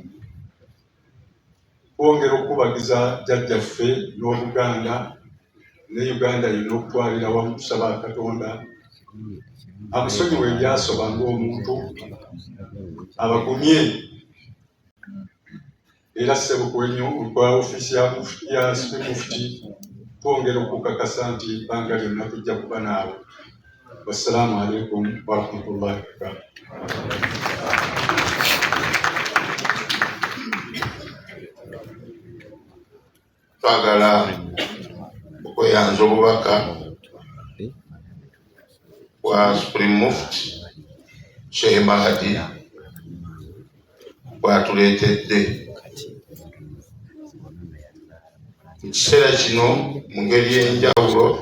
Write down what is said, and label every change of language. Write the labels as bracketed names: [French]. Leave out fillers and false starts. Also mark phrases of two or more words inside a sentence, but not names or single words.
[Ganda] Twongera okubagiza jjajjaffe n'Obuganda ne Uganda yonna okutwalira wamu, tusaba Katonda amusonyiwe ebyasoba ng'omuntu, abagumye era ssebo kwa ofiisi ya Supreme Mufti twongera okukakasa nti ebbanga lyonna tujja kuba naawe. [Arabic] والسلام عليكم ورحمة الله وبركاته. [Ganda] Twagala okweyanza obubaka bwa Supreme Mufti Sheikh Mahadi bwatuleetedde mu kiseera kino mu ngeri y'enjawulo.